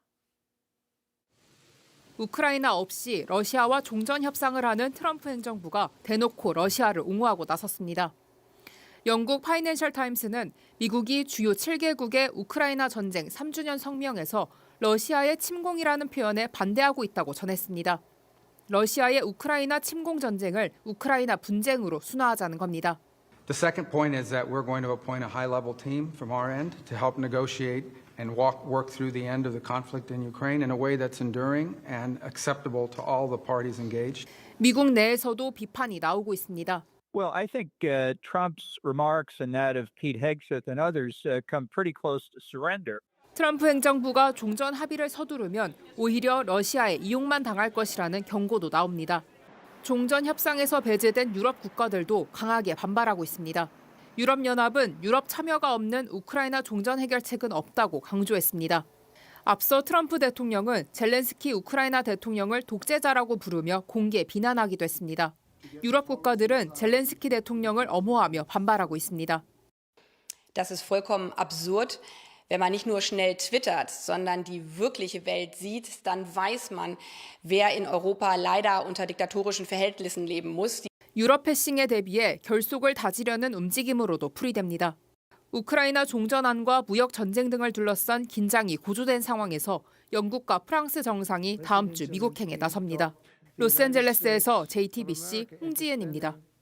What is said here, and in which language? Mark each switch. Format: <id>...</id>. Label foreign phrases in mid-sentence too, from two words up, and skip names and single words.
<ko>우크라이나 없이 러시아와 종전 협상을 하는 트럼프 행정부가 대놓고 러시아를 옹호하고 나섰습니다. 영국 파이낸셜 타임스는 미국이 주요 7개국의 우크라이나 전쟁 3주년 성명에서 러시아의 침공이라는 표현에 반대하고 있다고 전했습니다. 러시아의 우크라이나 침공 전쟁을 우크라이나 분쟁으로 순화하자는 겁니다.</ko> <en>The second point is that we're going to appoint a high-level team from our end to help negotiate and work through the end of the conflict in Ukraine in a way that's enduring and acceptable to all the parties engaged.</en> <ko>미국 내에서도 비판이 나오고 있습니다.</ko> <en>Well, I think Trump's remarks and that of Pete Hegseth and others come pretty close to surrender.</en> <ko>트럼프 행정부가 종전 합의를 서두르면 오히려 러시아에 이용만 당할 것이라는 경고도 나옵니다. 종전 협상에서 배제된 유럽 국가들도 강하게 반발하고 있습니다. 유럽연합은 유럽 참여가 없는 우크라이나 종전 해결책은 없다고 강조했습니다. 앞서 트럼프 대통령은 젤렌스키 우크라이나 대통령을 독재자라고 부르며 공개 비난하기도 했습니다. 유럽 국가들은 젤렌스키 대통령을 엄호하며 반발하고 있습니다.</ko> <de>Das ist vollkommen absurd. Wenn man nicht nur schnell twittert, sondern die wirkliche Welt sieht, dann weiß man, wer in Europa leider unter diktatorischen Verhältnissen leben muss.</de> <ko>유럽 패싱에 대비해 결속을 다지려는 움직임으로도 풀이됩니다. 우크라이나 종전안과 무역 전쟁 등을 둘러싼 긴장이 고조된 상황에서 영국과 프랑스 정상이 다음 주 미국행에 나섭니다. 로스앤젤레스에서 JTBC 홍지은입니다.</ko>